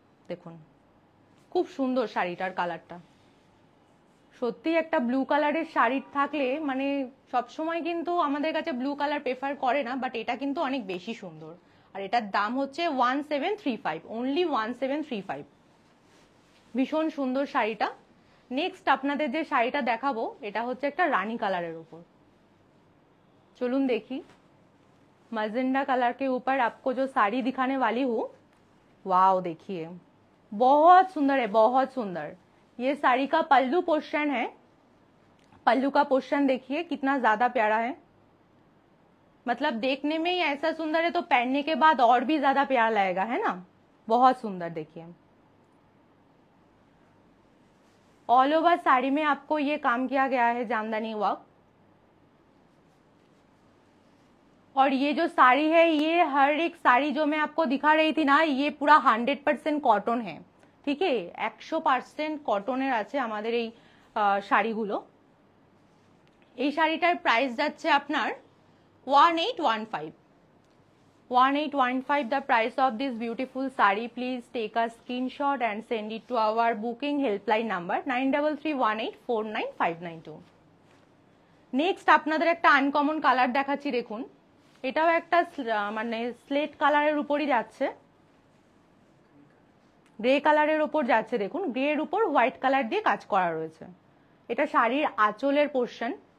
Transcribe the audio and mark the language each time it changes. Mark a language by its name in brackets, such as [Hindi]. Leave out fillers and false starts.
[Bangla] দেখুন খুব সুন্দর শাড়িটার কালারটা। সত্যি একটা ব্লু কালারের শাড়ি থাকলে মানে সবসময় কিন্তু আমাদের কাছে ব্লু কালার প্রেফার করে না, বাট এটা কিন্তু অনেক বেশি সুন্দর। আর এটার দাম হচ্ছে 1735, অনলি 1735। ভীষণ সুন্দর শাড়িটা। নেক্সট আপনাদের যে শাড়িটা দেখাবো এটা হচ্ছে একটা রানী কালারের উপর। [Hindi] चलून देखी, मजेंडा कलर के ऊपर आपको जो साड़ी दिखाने वाली हूँ, वाओ देखिए बहुत सुंदर है, बहुत सुंदर। ये साड़ी का पल्लू पोर्शन है। पल्लू का पोर्शन देखिए कितना ज्यादा प्यारा है, मतलब देखने में ही ऐसा सुंदर है तो पहनने के बाद और भी ज्यादा प्यारा लगेगा, है ना। बहुत सुंदर। देखिए ऑल ओवर साड़ी में आपको ये काम किया गया है जामदानी वर्क। और ये जो साड़ी है, ये हर एक साड़ी जो मैं आपको दिखा रही थी ना, ये पूरा 100% कॉटन है, ठीक है। [Bangla] 100% কটনের আছে আমাদের এই শাড়িগুলো। এই শাড়িটার প্রাইস যাচ্ছে আপনার 1815। [English] 1815 the price of this beautiful sari. Please take a screenshot and send it to our booking helpline number 9331849592. [Bangla] Next আপনাদের একটা আনকমন কালার দেখাচ্ছি, দেখুন এটাও একটা মানে স্লেট কালারের উপরই যাচ্ছে, গ্রে কালারের উপর যাচ্ছে, দেখুন গ্রের উপর হোয়াইট কালার দিয়ে কাজ করা রয়েছে। এটা শাড়ির আঁচলের পোর্শন।